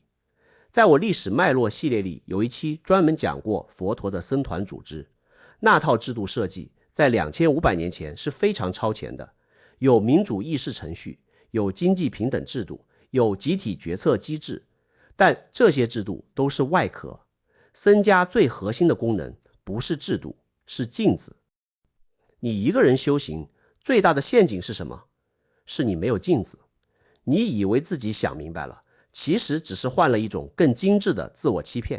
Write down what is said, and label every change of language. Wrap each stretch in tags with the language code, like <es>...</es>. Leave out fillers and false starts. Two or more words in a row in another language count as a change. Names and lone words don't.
<zh>在我歷史脈絡系列裡，有一期專門講過佛陀的僧團組織，那套制度設計在2500年前是非常超前的，有民主議事程序，有經濟平等制度，有集體決策機制，但這些制度都是外殼。僧家最核心的功能不是制度，是鏡子。你一個人修行，最大的陷阱是什麼？是你沒有鏡子。你以為自己想明白了，其實只是換了一種更精緻的自我欺騙。</zh>